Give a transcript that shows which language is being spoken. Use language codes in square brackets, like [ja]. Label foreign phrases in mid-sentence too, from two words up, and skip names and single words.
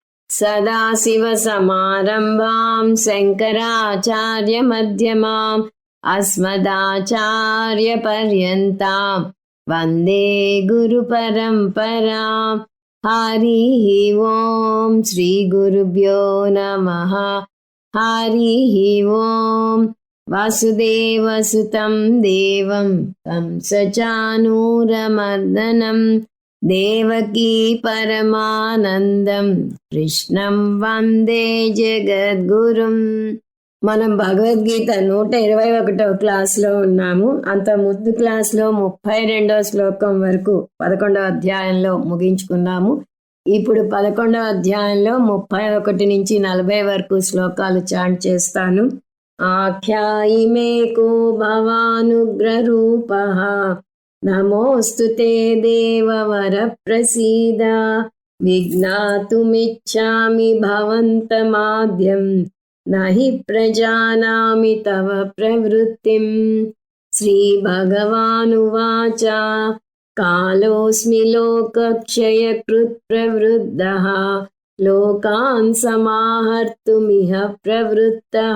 [sa] सदाशिवसमारम्भां शङ्कराचार्यमध्यमाम् अस्मदाचार्यपर्यन्तां वन्दे गुरुपरम्पराम्। हरिः ओं श्रीगुरुभ्यो नमः। हरिः ओं वासुदेवसुतं देवं कंसचानूरमर्दनं देवकी పరమానందం కృష్ణం వందే జగద్గురుం. [te] మనం భగవద్గీత 121వ క్లాస్లో ఉన్నాము. అంత ముందు క్లాస్లో 32వ శ్లోకం వరకు 11వ అధ్యాయంలో ముగించుకున్నాము. ఇప్పుడు 11వ అధ్యాయంలో 31 నుంచి 40 వరకు శ్లోకాలు చాంట్ చేస్తాను. [sa] ఆఖ్యాయిమే కో భవానుగ్రరూపః నమోऽस्तु ते देववर प्रसीद विज्ञातुमिच्छामि भवन्तमाद्यं न हि प्रजानामि तव प्रवृत्तिम्। श्रीभगवानुवाच कालोऽस्मि लोकक्षयकृत् प्रवृद्धः लोकान् समाहर्तुमिह प्रवृत्तः